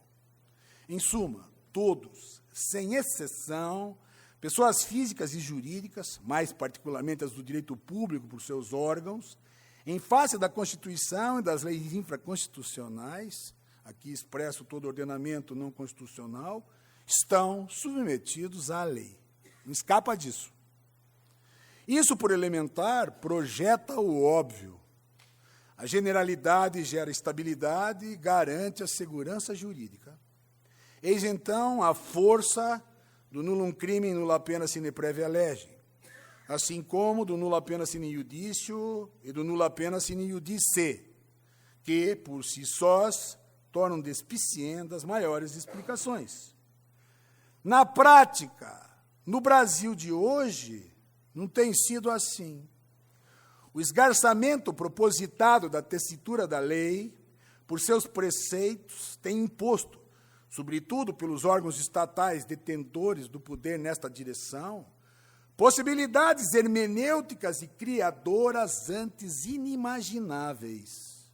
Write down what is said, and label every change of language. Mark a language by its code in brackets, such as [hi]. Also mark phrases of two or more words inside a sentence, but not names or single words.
[pt] Em suma, todos, sem exceção, pessoas físicas e jurídicas, mais particularmente as do direito público por seus órgãos, em face da Constituição e das leis infraconstitucionais, aqui expresso todo ordenamento não constitucional, estão submetidos à lei. Não escapa disso. Isso, por elementar, projeta o óbvio. A generalidade gera estabilidade e garante a segurança jurídica. Eis, então, a força do [la] nullum crimen nulla pena sine praevia lege, [pt] assim como do [la] nulla pena sine iudicio [pt] e do [la] nulla pena sine iudice, [pt] que, por si sós, tornam despiciendas maiores explicações. Na prática, no Brasil de hoje, não tem sido assim. O esgarçamento propositado da tessitura da lei, por seus preceitos, tem imposto, sobretudo pelos órgãos estatais detentores do poder nesta direção, possibilidades hermenêuticas e criadoras antes inimagináveis.